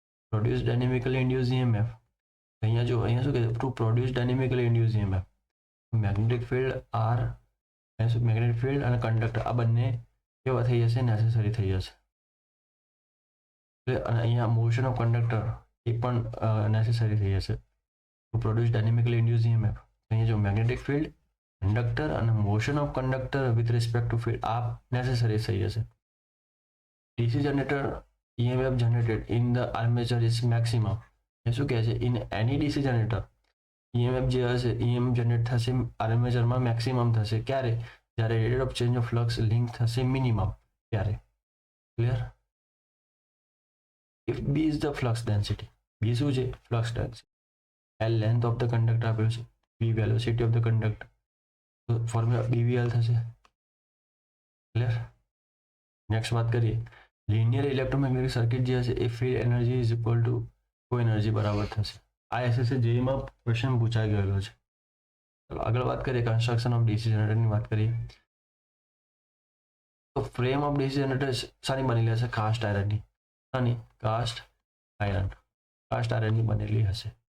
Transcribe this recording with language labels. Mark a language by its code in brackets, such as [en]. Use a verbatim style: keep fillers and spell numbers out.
[gu] Produce dynamically induced EMF અહીંયા જો અહીંયા શું કહે to produce dynamically induced EMF magnetic field R magnetic field અને કંડક્ટર આ બંને કેવા થઈ જશે નેસેસરી થઈ જશે એટલે અને અહીંયા મોશન ઓફ કંડક્ટર એ પણ નેસેસરી થઈ જશે to produce dynamically induced EMF. અહીંયા જો મેગ્નેટિક ફિલ્ડ કંડક્ટર અને motion of conductor with respect to field આ નેસેસરી થઈ જશે. [en] DC generator E M F generated in the armature is maximum. [gu] એ શું કહે છે [en] in any D C generator E M F [gu] જે હશે E M F generate થશે આર્મેચરમાં maximum થશે ક્યારે જ્યારે rate of change of flux link થશે મિનિમમ ત્યારે. [en] Clear. If B is the flux density [gu] B શું છે [en] flux density L length of the conductor [gu] આપેલું છે [en] V velocity of the conductor તો formula B V L થશે. Clear. [gu] Next વાત કરીએ લિનિયર ઇલેક્ટ્રોમેગ્નેટિક સર્કિટ જે હશે એ field energy is equal to co energy બરાબર થશે. આ એસએસસી જેઈમાં ક્વેશ્ચન પૂછાઈ ગયેલો છે. આગળ વાત કરીએ કન્સ્ટ્રક્શન ઓફ ડીસી જનરેટરની વાત કરીએ તો ફ્રેમ ઓફ ડીસી જનરેટર સારી બનેલી હશે કાસ્ટ આયરનની અને કાસ્ટ આયરન કાસ્ટ આયરનની બનેલી હશે.